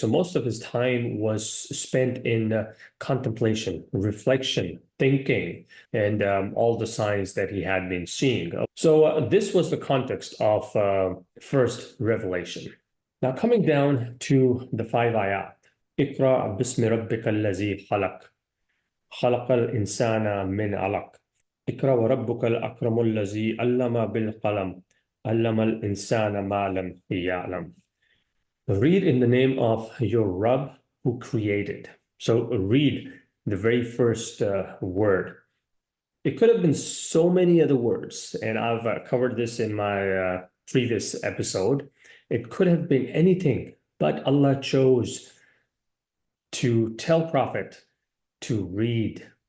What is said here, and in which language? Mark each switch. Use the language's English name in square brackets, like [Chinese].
[English] So most of his time was spent in contemplation, reflection, thinking, and all the signs that he had been seeing. So this was the context of first revelation. Now coming down to the five ayat. [Arabic] اقرأ باسم ربك الذي خلق خلق الإنسان من علق اقرأ وربك الأكرم الذي علم بالقلم علم الإنسان ما لم يعلم. [English] Read in the name of your Rabb who created. So read the very first word. It could have been so many other words, and I've covered this in my previous episode. It could have been anything, but Allah chose to tell Prophet to read.